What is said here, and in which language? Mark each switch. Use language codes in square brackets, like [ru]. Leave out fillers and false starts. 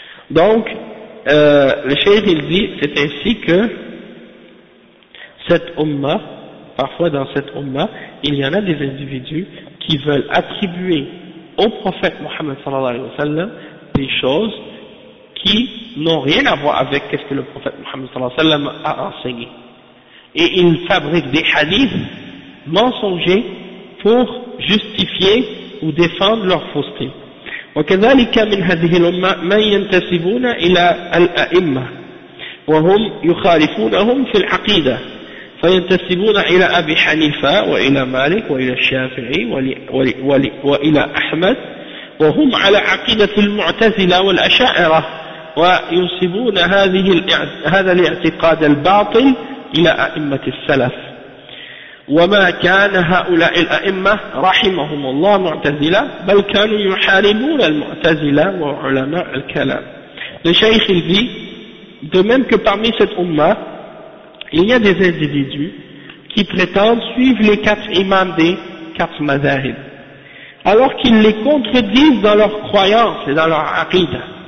[fr] Donc, le Cheikh il dit, c'est ainsi que cette Ummah, parfois dans cette Ummah, il y en a des individus qui veulent attribuer au prophète Mohammed sallallahu alayhi wa sallam des choses qui n'ont rien à voir avec ce que le prophète Mohammed sallallahu alayhi wa sallam a enseigné. Et ils fabriquent des hadiths mensongers pour justifier ou défendre leur fausseté. [ar] وكذلك من هذه الأمة من ينتسبون إلى الأئمة وهم يخالفونهم في العقيدة فينتسبون إلى أبي حنيفة وإلى مالك وإلى الشافعي وإلى أحمد وهم على عقيدة المعتزلة والأشاعرة وينسبون هذا الاعتقاد الباطل إلى أئمة السلف وما كان هؤلاء الأئمة رحمهم الله معتزلة بل كانوا يحاربون المعتزلة وعلماء الكلام. الشيخ الذي [fr] de même que parmi cette umma il y a des individus qui prétendent suivre les quatre imams des quatre mazahib, alors qu'ils les contredisent dans leur croyance et dans leur aqidah.